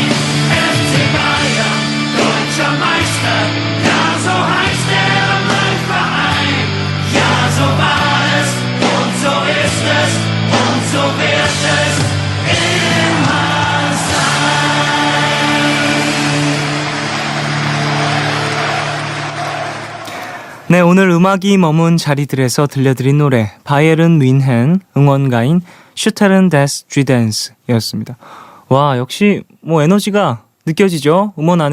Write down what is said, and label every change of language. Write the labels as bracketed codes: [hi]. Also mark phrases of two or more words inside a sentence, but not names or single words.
[de] FC Bayern, deutscher Meister, ja so heißt mein Verein. Ja so war es und so ist es und so wird es immer sein. [ko] 네, 오늘 음악이 머문 자리들에서 들려드린 노래 바이에른 뮌헨 응원가인 슈테른 데스 쥐댄스였습니다. 와, 역시 뭐 에너지가 느껴지죠?